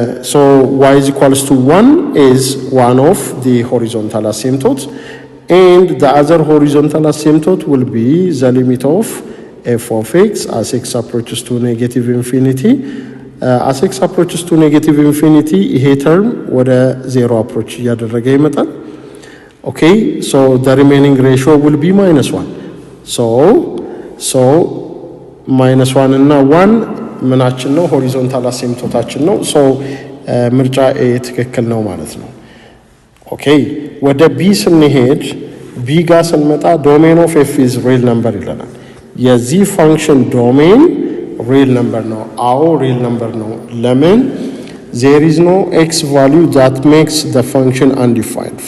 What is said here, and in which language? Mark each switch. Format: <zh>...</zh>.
<en>so y is equals to 1 is one of the horizontal asymptotes and the other horizontal asymptote will be the limit of f of x as x approaches to negative infinity as x approaches to negative infinity</en> <am>ይሄ ተርም ወደ 0 አፕሮች እያደረገ ይመጣል</am> <en>okay so the remaining ratio will be minus 1 so</en> <am>minus 1 እና 1 ምናችን ነው horizontal asymptotaችን ነው so ምርጫ A ትክክል ነው ማለት ነው okay ወደ B ስንሄድ ቢ ጋር ስንመጣ ዶሜን ኦፍ ኤፍ ኢዝ ሪል ነምበር ይለናል። የዚህ ፋንክሽን ዶሜን ሪል ነምበር ነው። አዎ ሪል ነምበር ነው። ለምን?</am> <en>there is no x value that makes the function undefined.</en>